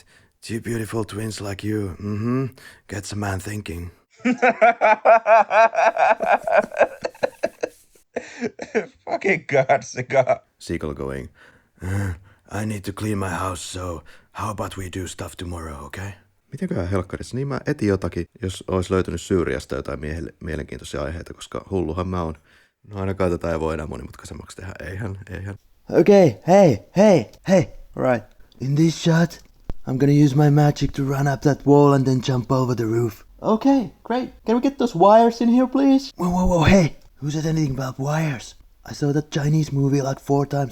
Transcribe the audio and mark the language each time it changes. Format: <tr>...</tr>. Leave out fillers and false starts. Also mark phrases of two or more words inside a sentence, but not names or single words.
<en>Two beautiful twins like you. Gets a man thinking. Fucking God, Seagal. Seagal going, I need to clean my house, so how about we do stuff tomorrow, okay?</en> <fi>Mitenköhän helkkarissa? Niin mä etin jotakin, jos olisi löytynyt Syyriasta jotain mielenkiintoisia aiheita, koska hulluhan mä oon. No ainakaan tätä ei voi enää monimutkaisemmaksi tehdä, eihän.</fi> <en>Okay, hey, alright. In this shot, I'm gonna use my magic to run up that wall and then jump over the roof. Okay, great. Can we get those wires in here, please? Whoa, hey! Who said anything about wires? I saw that Chinese movie like 4 times.</en>